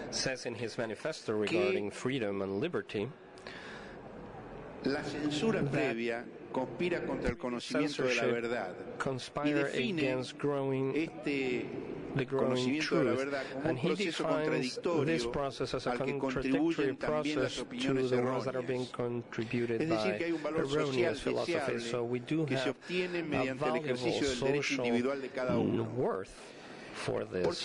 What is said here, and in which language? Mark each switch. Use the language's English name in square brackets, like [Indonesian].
[English] says in his manifesto regarding freedom and liberty, [Spanish] la censura previa conspira contra el conocimiento de la verdad y define este [English] the growing truth, and he defines this process as a contradictory process to the ones that are being contributed by erroneous philosophies. So we do have a valuable social worth for this.